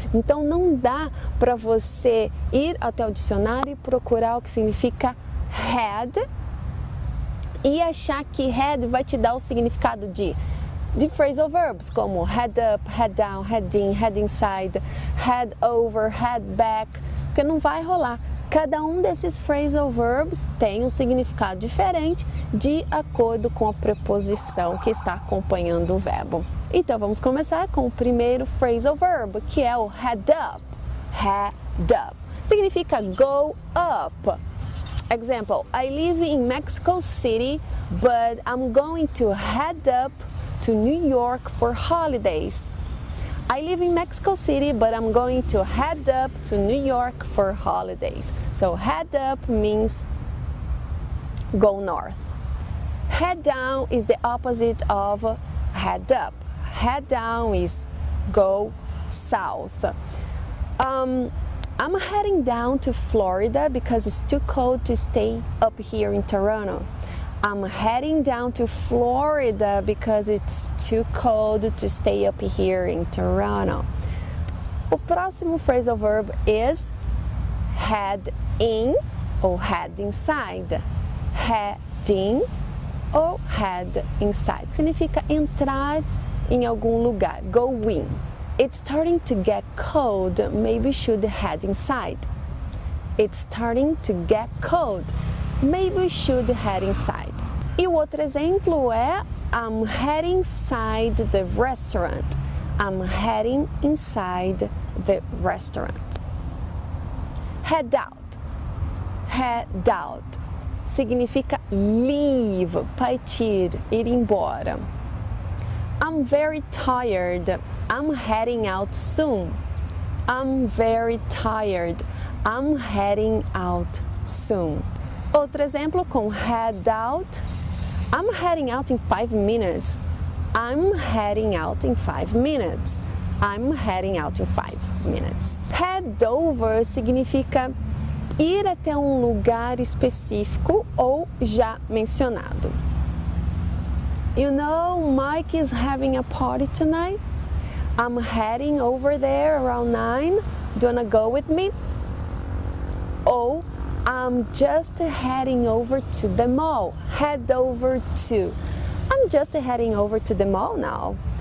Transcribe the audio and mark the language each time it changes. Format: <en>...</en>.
<pt>Então não dá para você ir até o dicionário e procurar o que significa had e achar que had vai te dar o significado de phrasal verbs como head up, head down, head in, head inside, head over, head back, porque não vai rolar. Cada um desses phrasal verbs tem um significado diferente de acordo com a preposição que está acompanhando o verbo. Então vamos começar com o primeiro phrasal verb, que é o head up.</pt> <en>Head up significa go up. Example, I live in Mexico City, but I'm going to head up to New York for holidays. I live in Mexico City, but I'm going to head up to New York for holidays. So head up means go north. Head down is the opposite of head up. Head down is go south. I'm heading down to Florida because it's too cold to stay up here in Toronto. I'm heading down to Florida because it's too cold to stay up here in Toronto.</en> <pt>O próximo</pt> <en>phrasal verb is head in ou head inside. Head in ou head inside.</en> <pt>Significa entrar em algum lugar.</pt> <en>Go in. It's starting to get cold. Maybe we should head inside. It's starting to get cold. Maybe we should head inside.</en> <pt>E o outro exemplo é</pt> <en>I'm heading inside the restaurant. I'm heading inside the restaurant. Head out.</en> <pt>Head out significa leave, partir, ir embora.</pt> <en>I'm very tired. I'm heading out soon. I'm very tired. I'm heading out soon.</en> <pt>Outro exemplo com head out.</pt> <en>I'm heading out in 5 minutes. I'm heading out in 5 minutes. I'm heading out in 5 minutes.</en> <pt>Head over significa ir até um lugar específico ou já mencionado.</pt> <en>You know, Mike is having a party tonight. I'm heading over there around 9. Do you wanna go with me? Ou I'm just heading over to the mall. Head over to. I'm just heading over to the mall now.</en>